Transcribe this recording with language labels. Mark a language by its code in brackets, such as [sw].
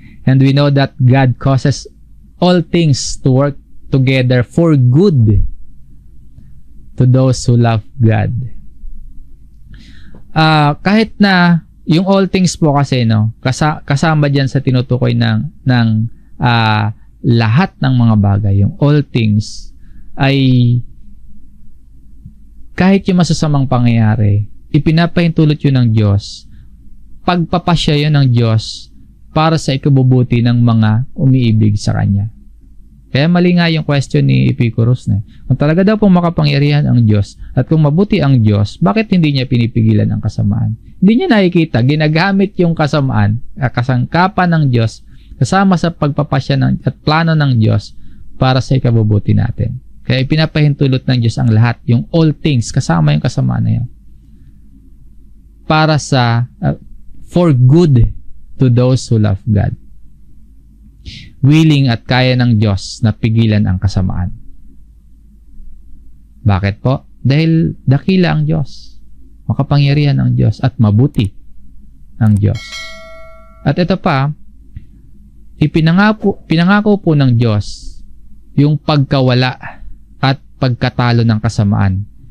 [en] And we know that God causes all things to work together for good to those who love God. [tl] Kahit na yung all things po kasi, no, kasama diyan sa tinutukoy ng lahat ng mga bagay. Yung all things ay kahit yung masasamang pangyayari, ipinapahintulot yun ng Diyos. Pagpapasya yun ng Diyos para sa ikabubuti ng mga umiibig sa Kanya. Kaya mali nga yung question ni Epicurus na, kung talaga daw pong makapangyarihan ang Diyos at kung mabuti ang Diyos, bakit hindi niya pinipigilan ang kasamaan? Hindi niya nakikita, ginagamit yung kasamaan, kasangkapan ng Diyos, kasama sa pagpapasya at plano ng Diyos para sa ikabubuti natin. Kaya ipinapahintulot ng Diyos ang lahat, yung all things, kasama yung kasamaan na yun. Para sa, [en] for good to those who love God. [tl] Willing at kaya ng Diyos na pigilan ang kasamaan. Bakit po? Dahil dakila ang Diyos, makapangyarihan ang Diyos, at mabuti ang Diyos. At ito pa, pinangako po ng Diyos yung pagkawala at pagkatalo ng kasamaan.